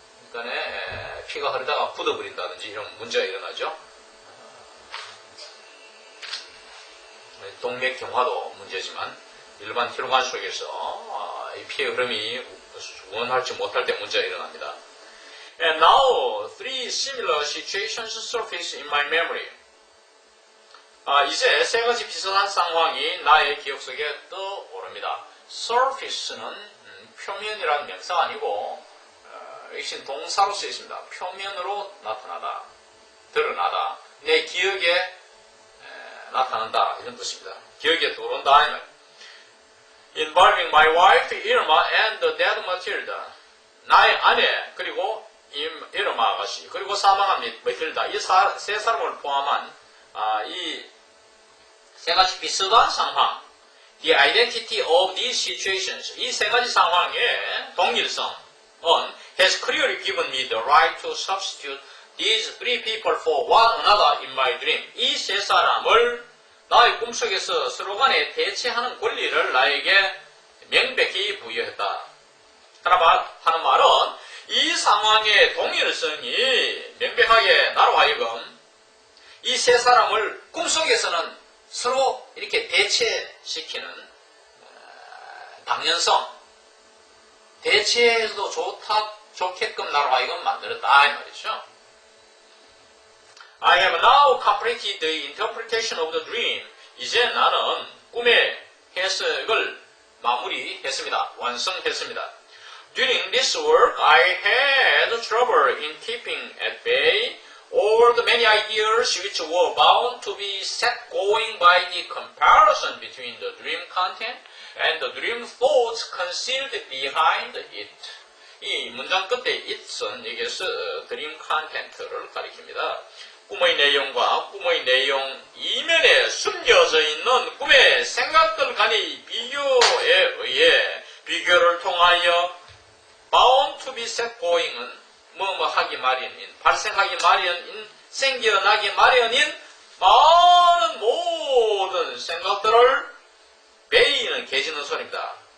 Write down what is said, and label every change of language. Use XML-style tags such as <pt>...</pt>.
<ko>그러니까 피가 흐르다가 굳어버린다든지 이런 문제가 일어나죠. 동맥경화도 문제지만 일반 혈관 속에서 이 피의 흐름이 원활치 못할 때 문제가 일어납니다.</ko> <en>And now, three similar situations surface in my memory.</en> <ko>이제 세 가지 비슷한 상황이 나의 기억 속에 떠오릅니다. surface는 표면이라는 명사가 아니고 이것은 동사로 쓰여 있습니다. 표면으로 나타나다, 드러나다, 내 기억에 나타난다 이런 뜻입니다. 기억에 들어온다.</ko> <en>Involving my wife Irma and the dead Matilda.</en> <ko>나의 아내 그리고 이르마 아가씨 그리고 사망한 마틸다, 이 세 사람을 포함한 이 세 가지 비슷한 상황,</ko> <en>the identity of these situations,</en> <ko>이 세 가지 상황의 동일성은</ko> <en>has clearly given me the right to substitute these three people for one another in my dream.</en> <ko>이 세 사람을 나의 꿈속에서 서로 간에 대체하는 권리를 나에게 명백히 부여했다. 하는 말은 이 상황의 동일성이 명백하게 나로 하여금 이 세 사람을 꿈속에서는 서로 이렇게 대체시키는 당연성, 대체해도 좋게끔 나로 하여금 만들었다 이 말이죠.</ko> <en>I have now completed the interpretation of the dream.</en> <ko>이제 나는 꿈의 해석을 마무리했습니다. 완성했습니다.</ko> <en>During this work, I had trouble in keeping at bay all the many ideas which were bound to be set going by the comparison between the dream content and the dream thoughts concealed behind it.</en> <ko>이 문장 끝에 it은 여기서 dream content를 가리킵니다. 꿈의 내용과 꿈의 내용 이면에 숨겨져 있는 꿈의 생각들 간의 비교에 의해 비교를 통하여</ko> <en>bound to be set going</en> <ko>은 하기 마련인, 발생하기 마련인, 생겨나기 마련인 많은 모든 생각들을 베이는 개짖는 소리입니다.</ko>